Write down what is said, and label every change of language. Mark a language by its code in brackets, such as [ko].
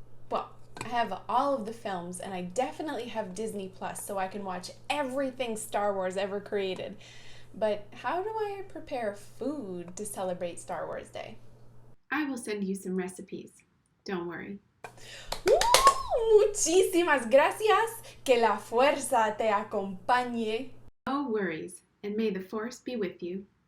[en] Well, I have all of the films, and I definitely have Disney Plus, so I can watch everything Star Wars ever created. But how do I prepare food to celebrate Star Wars Day? I will send you some recipes. Don't worry. [es] Muchísimas gracias. Que la fuerza te acompañe. [en] No worries, and may the force be with you.